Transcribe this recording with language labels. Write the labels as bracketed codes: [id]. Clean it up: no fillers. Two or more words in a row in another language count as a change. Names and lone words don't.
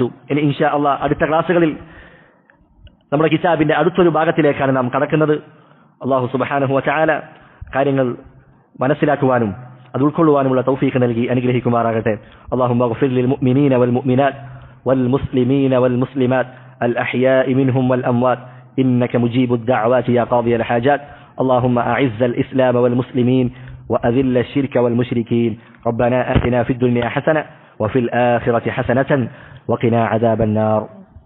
[ml] ഇനി [ar] إن شاء الله [ml] അടുത്ത ക്ലാസ്സുകളിൽ നമ്മുടെ കിതാബിന്റെ അടുത്തൊരു ഭാഗത്തിലേക്കാണ് നാം കടക്കുന്നത്. [ar] الله سبحانه وتعالى [ml] കാര്യങ്ങൾ മനസ്സിലാക്കുവാനും അത് ഉൾക്കൊള്ളുവാനുമുള്ള തൗഫീഖ് നൽകി അനുഗ്രഹിക്കുമാറാകട്ടെ. [ar] اللهم اغفر للمؤمنين والمؤمنات والمسلمين والمسلمات الأحياء منهم والأموات إنك مجيب الدعوات يا قاضي الحاجات. اللهم أعز الإسلام والمسلمين وأذل الشرك والمشركين. ربنا آتنا في الدنيا حسنة وفي الآخرة حسنة وقنا عذاب النار.